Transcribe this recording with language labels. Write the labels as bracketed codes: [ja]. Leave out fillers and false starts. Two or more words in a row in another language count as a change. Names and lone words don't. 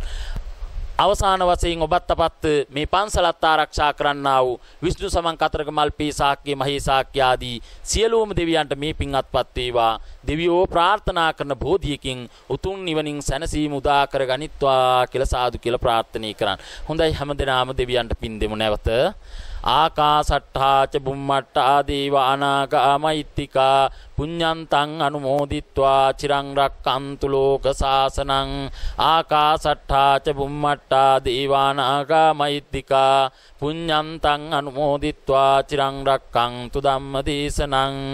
[si] අවසාන වශයෙන් ඔබත් අපත් මේ පන්සලත් ආරක්ෂා කරන්නා වූ විෂ්ණු සමන් කතරග මල්පී ශාක්‍ය මහේ ශාක්‍ය ආදී සියලුම දෙවියන්ට මේ පින් අත්පත් වේවා. දෙවියෝ ප්‍රාර්ථනා කරන බෝධියකින් උතුම් නිවනින් සැනසීම උදා කරගනිත්වා කියලා සාදු කියලා ප්‍රාර්ථනා කරන්න. හොඳයි හැමදෙනාම දෙවියන්ට පින් දෙමු නැවත. [pi] ආකාසට්ඨා ච බුම්මට්ඨා දේවානාගා මෛත්‍තිකා පුඤ්ඤන්තං අනුමෝදිත්වා චිරං රක්ඛන්තු ලෝක සාසනං. ආකාසට්ඨා ච බුම්මට්ඨා දේවානාගා මෛත්‍තිකා පුඤ්ඤන්තං අනුමෝදිත්වා චිරං රක්ඛන්තු ධම්ම දේශනං.